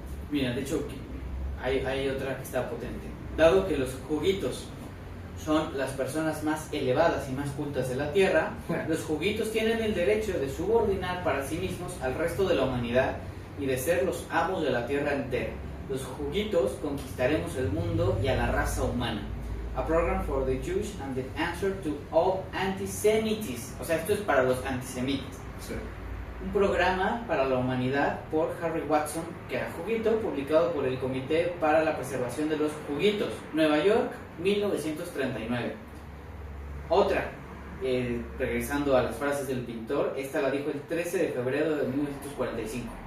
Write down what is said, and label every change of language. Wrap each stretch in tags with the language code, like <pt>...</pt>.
<es>Mira, de hecho, hay otra que está potente. Dado que los juguitos son las personas más elevadas y más cultas de la Tierra, los juguitos tienen el derecho de subordinar para sí mismos al resto de la humanidad y de ser los amos de la Tierra entera. Los juguitos conquistaremos el mundo y a la raza humana.</es> <en>A program for the Jews and the answer to all antisemitism.</en> <es>O sea, esto es para los antisemitas. Sí. Un programa para la humanidad por Harry Watson, que era juguito, publicado por el Comité para la Preservación de los Juguitos, Nueva York, 1939. Otra, regresando a las frases del pintor, esta la dijo el 13 de febrero de 1945.</es>